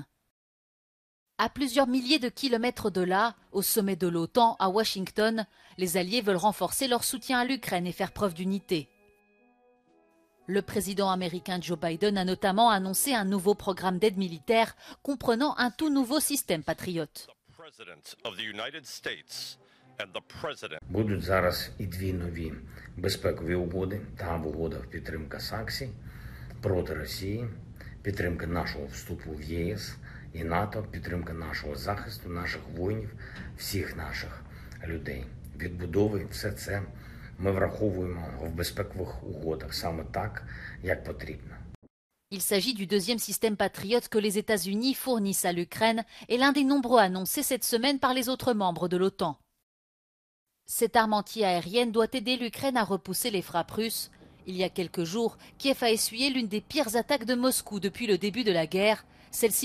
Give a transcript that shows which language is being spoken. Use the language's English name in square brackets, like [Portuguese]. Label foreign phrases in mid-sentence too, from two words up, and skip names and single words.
[French] À plusieurs milliers de kilomètres de là, au sommet de l'OTAN, à Washington, les Alliés veulent renforcer leur soutien à l'Ukraine et faire preuve d'unité. Le président américain Joe Biden a notamment annoncé un nouveau programme d'aide militaire comprenant un tout nouveau système Patriot. [Ukrainian] Будуть зараз і дві нові безпекові угоди та угода в підтримка санкцій проти Росії, підтримка нашого вступу в ЄС і НАТО, підтримка нашого захисту, наших воїнів, всіх наших людей. Відбудови все це ми враховуємо в безпекових угодах саме так, як потрібно. [French] Il s'agit du deuxième système Patriot que les États-Unis fournissent à l'Ukraine et l'un des nombreux annoncés cette semaine par les autres membres de l'OTAN. Cette arme anti-aérienne doit aider l'Ukraine à repousser les frappes russes. Il y a quelques jours, Kiev a essuyé l'une des pires attaques de Moscou depuis le début de la guerre.